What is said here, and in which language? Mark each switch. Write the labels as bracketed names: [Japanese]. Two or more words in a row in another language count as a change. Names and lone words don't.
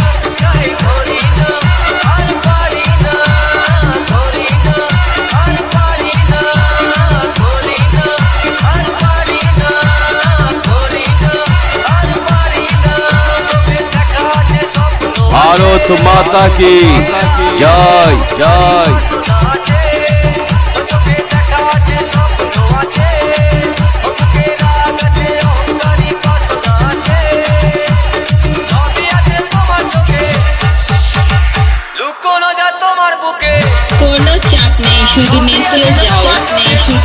[Bangla] তাই করি না আর পারি না, করি না আর পারি না, করি না আর পারি না, করি না আর পারি না। তবে দেখা আছে স্বপ্ন, [Hindi] भारत माता की जय जय। [Bangla] চোখে দেখা আছে স্বপ্ন আছে, বুকে রাগ আছে, অহংকারী বাসনা আছে। সবই আছে তোমার চোখে, লুকোনো যা তোমার বুকে। কোনো চাপ নেই, শুধু নেচে যাও,